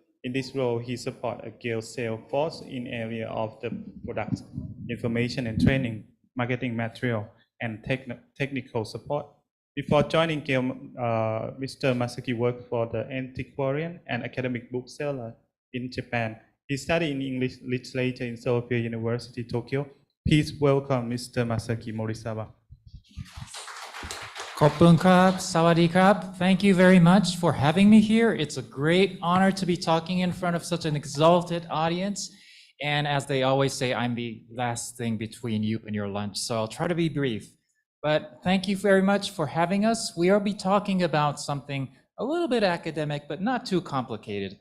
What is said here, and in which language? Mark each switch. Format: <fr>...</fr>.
<en>In this role, he supports a Gail sales force in area of the product information and training, marketing material, and technical support. Before joining Gail, Mr. Masaki worked for the antiquarian and academic bookseller in Japan. He studied in English literature in Sophia University, Tokyo. Please welcome Mr. Masaki Morisawa.</en> <th>ขอบคุณครับ Sawadee krab.</th> <en>Thank you very much for having me here. It's a great honor to be talking in front of such an exalted audience. And as they always say, I'm the last thing between you and your lunch, so I'll try to be brief. But thank you very much for having us. We will be talking about something a little bit academic, but not too complicated.</en>